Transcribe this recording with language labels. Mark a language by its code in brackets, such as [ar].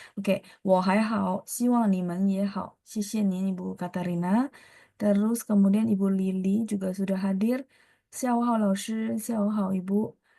[zh] Oke, 我还好，希望你们也好。谢谢您, Ibu Katarina. [id] Terus kemudian Ibu Lili juga sudah hadir. [zh] 下午好，老师，下午好，Ibu.